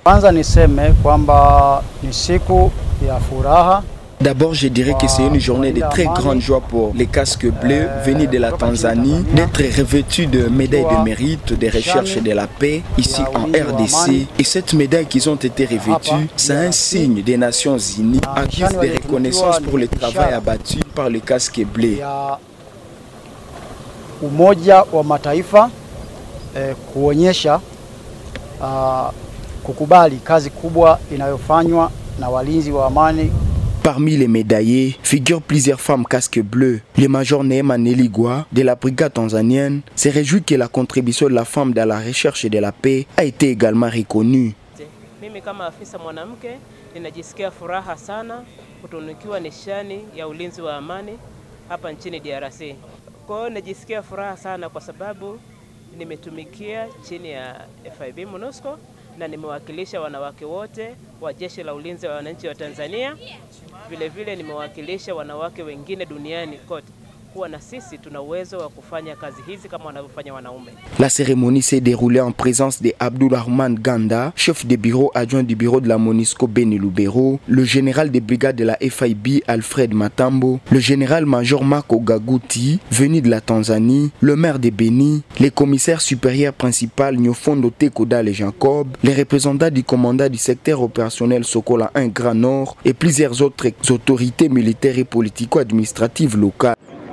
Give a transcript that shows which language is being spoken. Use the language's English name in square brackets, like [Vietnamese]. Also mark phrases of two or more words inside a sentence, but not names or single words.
[French] D'abord, je dirais que c'est une journée de très grande joie pour les casques bleus venus de la Tanzanie, d'être revêtus de médailles de mérite de recherche de la paix ici en RDC. Et cette médaille qu'ils ont été revêtus, c'est un signe des Nations Unies en guise de reconnaissance pour le travail abattu par les casques bleus. [Swahili] Umoja wa Mataifa kuonyesha kukubali kazi kubwa inayofanywa na walinzi wa amani. [French] Parmi les médaillés figurent plusieurs femmes casques bleus. Le major Neema Neligwa de la brigade tanzanienne se réjouit que la contribution de la femme dans la recherche de la paix a été également reconnue. [Swahili] Mimi kama afisa mwanamke ninajisikia furaha sana kutunukiwa nishani ya ulinzi wa amani hapa nchini DRC. Kwa hiyo najisikia furaha sana kwa sababu nimetumikia chini ya FIB MONUSCO na nimewakilisha wanawake wote wa Jeshi la Ulinzi wa Wananchi wa Tanzania. Vile vile nimewakilisha wanawake wengine duniani kote. Kuwa na sisi tuna uwezo wa kufanya kazi hizi kama wanavyofanya wanaume. [French] La cérémonie s'est déroulée en présence de Abdourahmane Ganda, chef de bureau adjoint du bureau de la MONUSCO Beni Lubero, le général de brigade de la FIB Alfred Matambo, le général-major Marco Gaguti, venu de la Tanzanie, le maire de Beni, les commissaires supérieurs principal Nyofondo Tekoda et Jacob, les représentants du commandant du secteur opérationnel Sokola 1 Grand Nord et plusieurs autres autorités militaires et politico-administratives locales.